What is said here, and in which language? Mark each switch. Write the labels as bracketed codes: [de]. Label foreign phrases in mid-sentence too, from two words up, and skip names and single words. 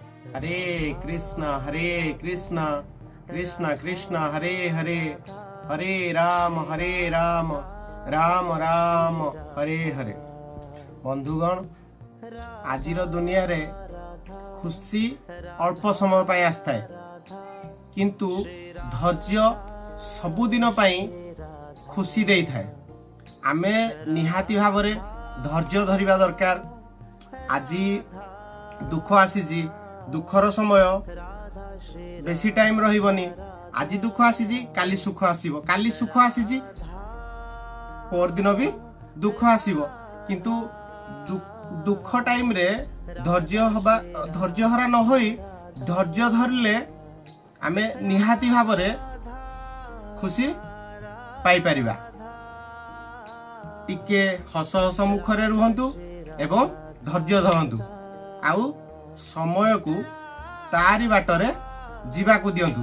[sa] हरे कृष्ण कृष्ण कृष्ण हरे हरे, हरे राम राम राम हरे हरे। [or] ବନ୍ଧୁଗଣ, ଆଜିର ଦୁନିଆ ରେ ଖୁସି ଅଳ୍ପ ସମୟ ପାଇଁ ଆସିଥାଏ କିନ୍ତୁ ଧୈର୍ଯ୍ୟ ସବୁଦିନ ପାଇଁ ଖୁସି ଦେଇଥାଏ। ଆମେ ନିହାତି ଭାବ ରେ ଧୈର୍ଯ୍ୟ ଧରିବା ଦରକାର। ଆଜି ଦୁଃଖ ଆସିଛି, ଦୁଃଖର ସମୟ ବେଶି ଟାଇମ ରହିବନି। ଆଜି ଦୁଃଖ ଆସିଛି, କାଲି ସୁଖ ଆସିବ, କାଲି ସୁଖ ଆସିଛି ପର ଦିନ ଭି ଦୁଃଖ ଆସିବ। କିନ୍ତୁ ଦୁଃଖ ଟାଇମ ରେ ଧୈର୍ଯ୍ୟ ହରା ନ ହୋଇ ଧୈର୍ଯ୍ୟ ଧରିଲେ ଆମେ ନିହାତି ଭାବ ରେ ଖୁସି ପାଇ ପାରିବା। ଟିକେ ହସ ହସ ମୁହଁରେ ରୁହନ୍ତୁ ଏବଂ ଧୈର୍ଯ୍ୟ ଧରନ୍ତୁ, ଆଉ ସମୟ କୁ ତାରି ବାଟରେ ଯିବା କୁ ଦିଅନ୍ତୁ।